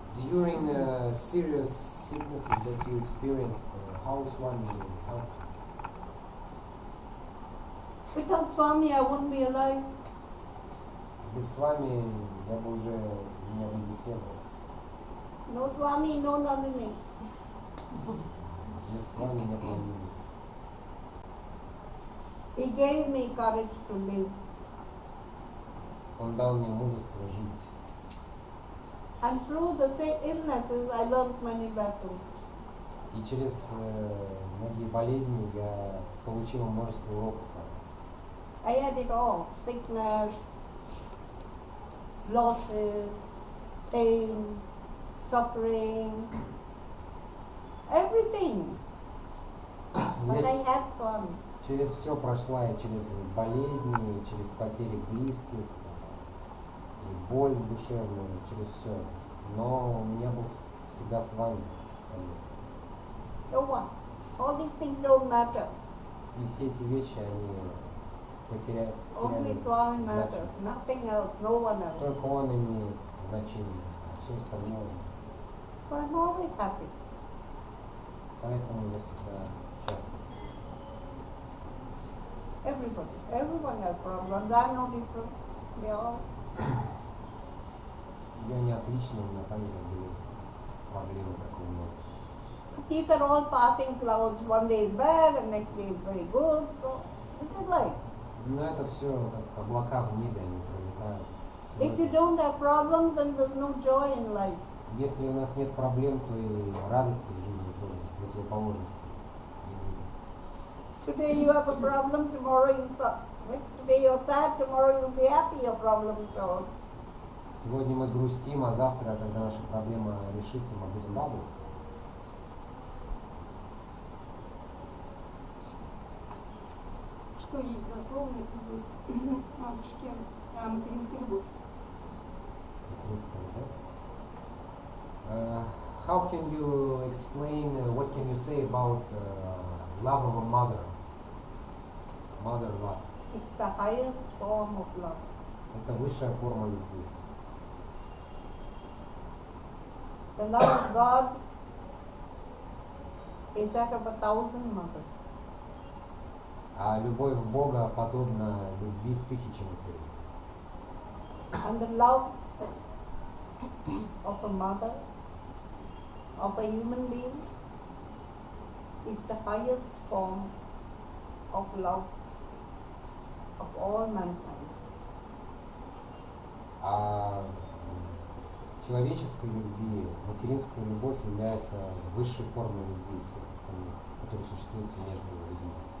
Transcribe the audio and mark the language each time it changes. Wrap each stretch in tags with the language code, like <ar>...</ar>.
<en>During serious sicknesses that you experienced, how Swami helped? Without Swami, I wouldn't be alive.</en> <ru>Без Свами я бы уже, меня бы здесь не было.</ru> <en>No Swami, no Налини.</en> <ru>Нет Свами, нет Налини.</ru> <en>He gave me courage to live.</en> <ru>Он дал мне мужество жить.</ru> <en>And through the same illnesses, I learned many lessons.</en> <ru>И через многие болезни я получил множество уроков.</ru> <en>I had it all. Sickness, losses, pain, suffering, everything. But I had fun.</en> <ru>Через все прошла, и через болезни, и через потери близких, и боль душевную, через все. Но у меня был всегда с вами.</ru> <en>So what? All these things don't matter.</en> <ru>И все эти вещи, они потеряли</ru> <en>Only Swami matters.</en> <ru>значимость.</ru> <en>Nothing else. No one else.</en> <ru>Только он имеет значение, а все остальное.</ru> <en>So I'm always happy.</en> <ru>Поэтому я всегда счастлив.</ru> <en>Everyone has problems. I'm no different. They all.</en> <ru>Я не отличный, у меня также были проблемы, как и у многих.</ru> <en>These are all passing clouds. One day is bad and next day is very good. So this is life.</en> <ru>Но это все как облака в небе, они пролетают.</ru> <en>If you don't have problems, then there's no joy in life.</en> <ru>Если у нас нет проблем, то и радости в жизни тоже, противоположности.</ru> <en>Today you have a problem, tomorrow today you're sad, tomorrow you'll be happy your problem is solved.</en> <ru>Сегодня мы грустим, а завтра, когда наша проблема решится, мы будем радоваться. Что есть дословно из уст матушки материнская любовь? Материнская любовь.</ru> <en>How can you explain, what can you say about love of a mother? Mother love. It's the highest form of love.</en> <ru>Это высшая форма любви.</ru> <en>The love of God is that of 1,000 mothers.</en> <ru>А любовь Бога подобна любви тысячи матерей.</ru> <en>And the love of a mother, of a human being, is the highest form of love of all mankind.</en> <ru>А человеческой любви, материнская любовь является высшей формой любви всех остальных, которые существуют между людьми.</ru>